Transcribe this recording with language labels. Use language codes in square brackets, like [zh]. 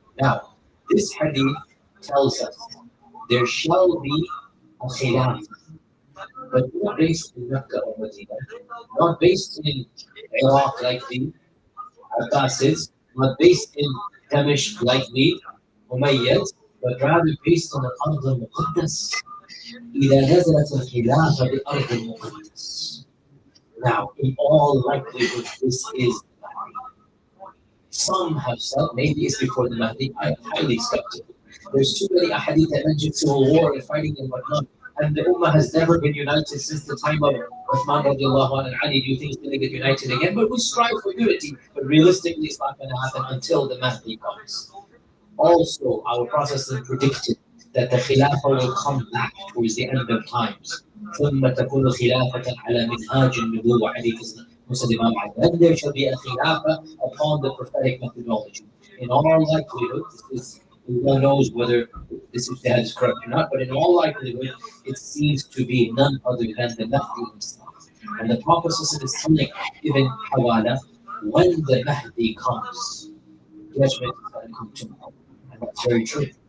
[en] Now, this hadith tells us there shall be a khilaf, but not based in Mecca or Medina, not based in Iraq like the Abbasids, not based in Damashq like the Umayyads, but rather based on the Ard al-Muqaddas. [ar] إذا نزلت الخلافة بأرض المقدس. [en] Now, in all likelihood, this is some have said maybe it's before the Mahdi. I am highly skeptical. There's too many ahadith that mention civil war and fighting and whatnot. And the Ummah has never been united since the time of Uthman radiallahu anhu and Ali. Do you think it's going to get united again? But we strive for unity. But realistically, it's not going to happen until the Mahdi comes. Also, our Prophet predicted that the Khilafah will come back towards the end of times. [ar] ثم تكون خلافة على منهاج النبوة حديث Muslim Imam Ali. [en] Then there shall be a Khilafah upon the prophetic methodology. In all likelihood, no one knows whether this is correct or not, but in all likelihood, it seems to be none other than the Mahdi himself. And the Prophet is telling Ibn Hawala, when the Mahdi comes, judgment is going to come to him. And that's very true.